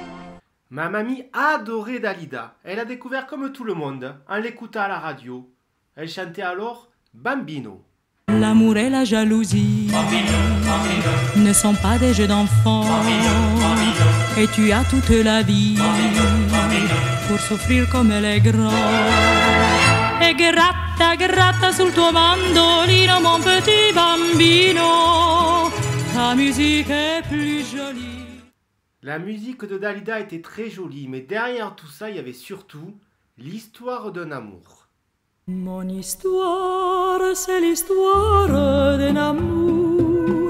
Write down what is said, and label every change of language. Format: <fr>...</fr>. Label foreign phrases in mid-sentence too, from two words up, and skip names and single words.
<fr>Ma mamie adorait Dalida. Elle a découvert comme tout le monde, en l'écoutant à la radio. Elle chantait alors Bambino. L'amour et la jalousie ne sont pas des jeux d'enfants. Et tu as toute la vie pour souffrir comme elle est grande.</fr> <it>E gratta, gratta sul tuo mandolino,</it> <fr>mon petit bambino. Ta musique est plus jolie. La musique de Dalida était très jolie, mais derrière tout ça, il y avait surtout l'histoire d'un amour. Mon histoire, c'est l'histoire d'un amour.</fr>